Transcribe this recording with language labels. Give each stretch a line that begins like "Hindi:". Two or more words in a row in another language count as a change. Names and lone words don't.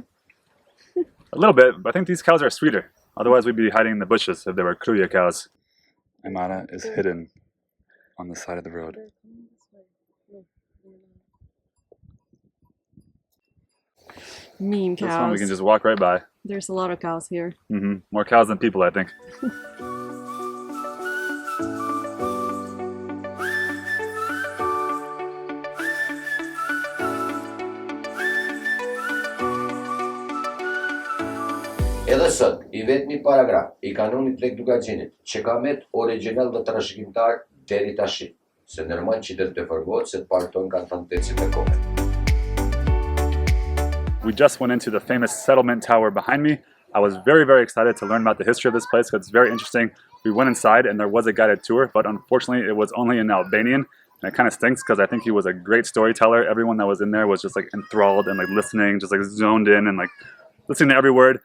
English: A little bit, but I think these cows are sweeter. Otherwise we'd be hiding in the bushes if they were Kruja cows. Aimara is hidden on the side of the road. Mean cows. This one we can just walk right by. There's a lot of cows here. More cows than people, I think.
Albanian: Edhe sot, I vetmi paragraf I kanonit Lekdugaxhinit që ka met origjinal dhe trashëgimtar deri tash, se normal që do të deformohet se të parton kanë thënë tecit me kohë.
English: We just went into the famous settlement tower behind me. I was very excited to learn about the history of this place because it's very interesting. We went inside and there was a guided tour, but unfortunately it was only in Albanian. And it kind of stinks because I think he was a great storyteller. Everyone that was in there was just enthralled and listening, just zoned in and listening to every word.